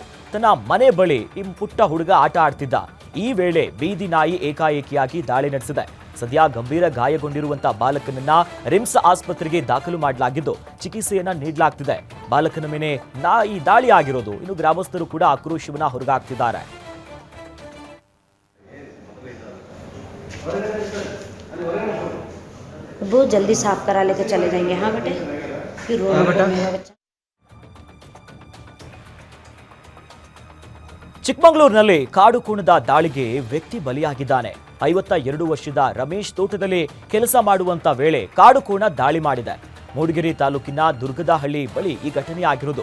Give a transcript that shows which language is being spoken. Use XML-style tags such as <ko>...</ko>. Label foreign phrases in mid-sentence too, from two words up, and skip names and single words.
<kn>ತನ್ನ ಮನೆ ಬಳಿ ಈ ಪುಟ್ಟ ಹುಡುಗ ಆಟ ಆಡ್ತಿದ್ದ. ಈ ವೇಳೆ ಬೀದಿ ನಾಯಿ ಏಕಾಏಕಿಯಾಗಿ ದಾಳಿ ನಡೆಸಿದೆ. ಸದ್ಯ ಗಂಭೀರ ಗಾಯಗೊಂಡಿರುವಂತಹ ಬಾಲಕನನ್ನ ರಿಮ್ಸ್ ಆಸ್ಪತ್ರೆಗೆ ದಾಖಲು ಮಾಡಲಾಗಿದ್ದು ಚಿಕಿತ್ಸೆಯನ್ನ ನೀಡಲಾಗ್ತಿದೆ. ಬಾಲಕನ ಮೇಲೆ ನಾಯಿ ದಾಳಿ ಆಗಿರೋದು ಇನ್ನು ಗ್ರಾಮಸ್ಥರು ಕೂಡ ಆಕ್ರೋಶವನ್ನ ಹೊರಗಾಕ್ತಿದ್ದಾರೆ.</kn> <hi>बहुत जल्दी साफ करा लेके चले जाएंगे. हाँ बेटे, फिर रोड</hi> <kn>ಚಿಕ್ಕಮಗಳೂರಿನಲ್ಲಿ ಕಾಡು ಕೋಣದ ದಾಳಿಗೆ ವ್ಯಕ್ತಿ ಬಲಿಯಾಗಿದ್ದಾನೆ. 52 ವರ್ಷದ ರಮೇಶ್ ತೋಟದಲ್ಲಿ ಕೆಲಸ ಮಾಡುವಂತ ವೇಳೆ ಕಾಡು ಕೋಣ ದಾಳಿ ಮಾಡಿದೆ. ಮೂಡಿಗೆರೆ ತಾಲೂಕಿನ ದುರ್ಗದಹಳ್ಳಿ ಬಳಿ ಈ ಘಟನೆ ಆಗಿರುವುದು.</kn>